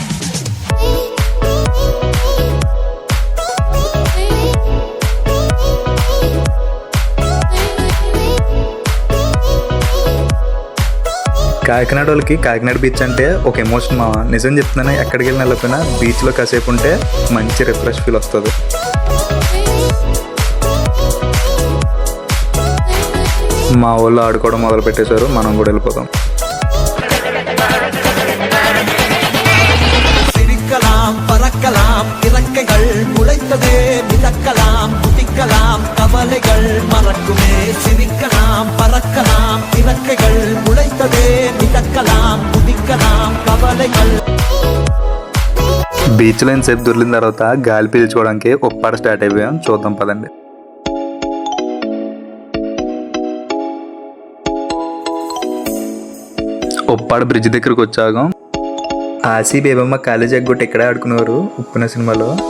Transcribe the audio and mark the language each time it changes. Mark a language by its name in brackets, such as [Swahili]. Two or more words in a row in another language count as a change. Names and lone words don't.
[Telugu] కాకినాడ వాళ్ళకి కాకినాడ బీచ్ అంటే ఒక ఎమోషన్ మా. నిజం చెప్తున్నాను, ఎక్కడికి వెళ్ళిన వెళ్ళకపోయినా బీచ్లో కాసేపు ఉంటే మంచి [English] refresh feel [Telugu] వస్తుంది. మా వాళ్ళు ఆడుకోవడం మొదలు పెట్టేశారు. మనం కూడా వెళ్ళిపోతాం. [Tamil] சிரிக்கலாம் பறக்கலாம் இறக்கைகள் முளைத்ததே மிதக்கலாம் குதிக்கலாம் கவலைகள் மறக்குமே சிரிக்கலாம் பறக்கலாம் இறக்கைகள் முளைத்ததே மிதக்கலாம் குதிக்கலாம் கவலைகள். [Telugu] బీచ్లో ఇంతసేపు దొరికిన తర్వాత గాలి పీల్చుకోవడానికి ఉప్పాడ స్టార్ట్ అయిపోయాం. చూద్దాం పదండి. ఉప్పాడ బ్రిడ్జ్ దగ్గరకు వచ్చాగా. ఆసి బేబమ్మ కాలేజ్ ఎగ్గొట్టి ఇక్కడే ఆడుకునేవారు ఉప్పిన సినిమాలో.